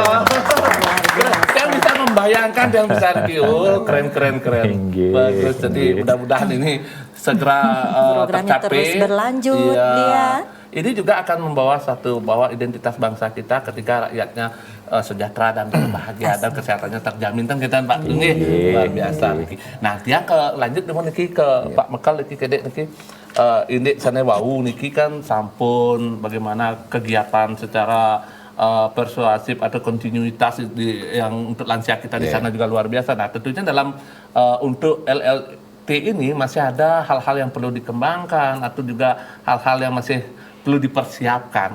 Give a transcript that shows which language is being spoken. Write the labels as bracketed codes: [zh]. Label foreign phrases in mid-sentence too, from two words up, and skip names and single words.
[id] Yang bisa membayangkan yang besar gitu, keren. Bagus. Jadi mudah-mudahan ini segera Programnya tercapai. terus berlanjut, Iya. dia. Ini juga akan membawa bahwa identitas bangsa kita ketika rakyatnya sejahtera dan berbahagia dan kesehatannya terjamin kan kita Pak Nggih. Luar biasa niki. Nah, dia lanjut dengan niki ke Pak Mekal niki kedek niki ini [ban] sane wau niki [id] kan sampun bagaimana kegiatan secara persuasif atau kontinuitas yang untuk lansia kita di sana juga luar biasa. Nah, tentunya dalam untuk LLT ini masih ada hal-hal yang perlu dikembangkan atau juga hal-hal yang masih perlu dipersiapkan.